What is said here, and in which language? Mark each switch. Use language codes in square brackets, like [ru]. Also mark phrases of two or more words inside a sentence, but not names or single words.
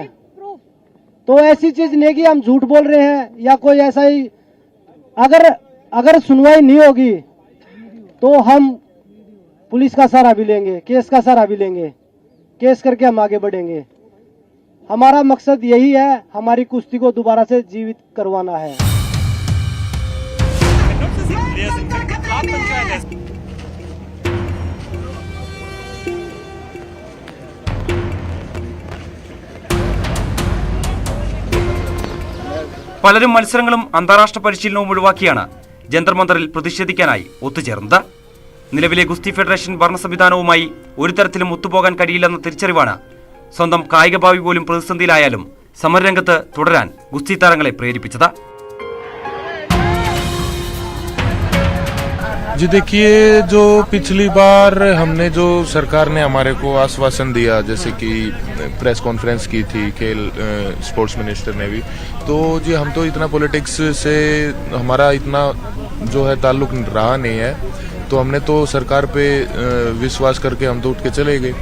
[hi] तो ऐसी चीज नहीं कि हम झूठ बोल रहे हैं या कोई ऐसा ही, अगर सुनवाई नहीं होगी तो हम पुलिस का सहारा भी लेंगे, केस का सहारा भी लेंगे, केस करके हम आगे बढ़ेंगे। हमारा मकसद यही है, हमारी कुश्ती को दोबारा से जीवित करवाना है। [ml] പലരും മത്സരങ്ങളും അന്താരാഷ്ട്ര പരിശീലനവും ഒഴിവാക്കിയാണ് ജന്തർ മന്ദറിൽ പ്രതിഷേധിക്കാനായി ഒത്തുചേർന്നത്. നിലവിലെ ഗുസ്തി ഫെഡറേഷൻ ഭരണ സംവിധാനവുമായി ഒരു തരത്തിലും ഒത്തുപോകാൻ കഴിയില്ലെന്ന തിരിച്ചറിവാണ് സ്വന്തം കായിക ഭാവി പോലും പ്രതിസന്ധിയിലായാലും സമരരംഗത്ത് തുടരാൻ ഗുസ്തി താരങ്ങളെ പ്രേരിപ്പിച്ചത്. [hi] जी देखिए, जो पिछली बार हमने जो सरकार ने हमारे को आश्वासन दिया, जैसे कि [en] press conference [hi] की थी खेल [en] sports minister [hi] ने भी, तो जी हम तो इतना पॉलिटिक्स से हमारा इतना जो है ताल्लुक रहा नहीं है, तो हमने तो सरकार पे विश्वास करके हम तो उठ के चले गए।